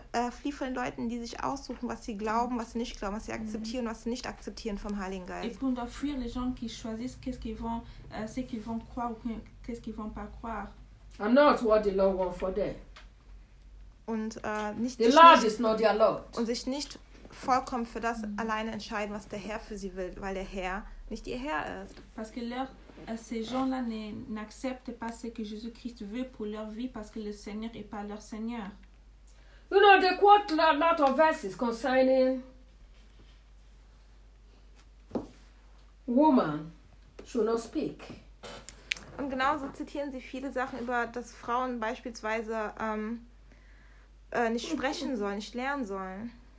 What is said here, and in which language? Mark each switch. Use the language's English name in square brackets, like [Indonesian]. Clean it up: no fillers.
[German] flieh von den Leuten, die sich aussuchen, was sie glauben, was sie nicht glauben, was sie akzeptieren, was sie nicht akzeptieren vom Heiligen Geist. [French] Et puis on doit fuir les gens qui choisissent ce qu'ils vont croire ou qu'est-ce qu'ils vont pas croire. [English] And not what the Lord wants for them. [German] Und nicht [English] the Lord is not their Lord. [German] Und sich nicht vollkommen für das alleine entscheiden, was der Herr für sie will, weil der Herr nicht ihr Herr ist. [French] Parce que ces gens-là n'acceptent pas ce que Jésus-Christ veut pour leur vie, parce que le Seigneur est pas leur Seigneur. [English] You know, they quote a lot of verses concerning woman should not speak. [German] Und genauso zitieren sie viele Sachen über, dass Frauen beispielsweise nicht sprechen sollen, nicht lernen sollen.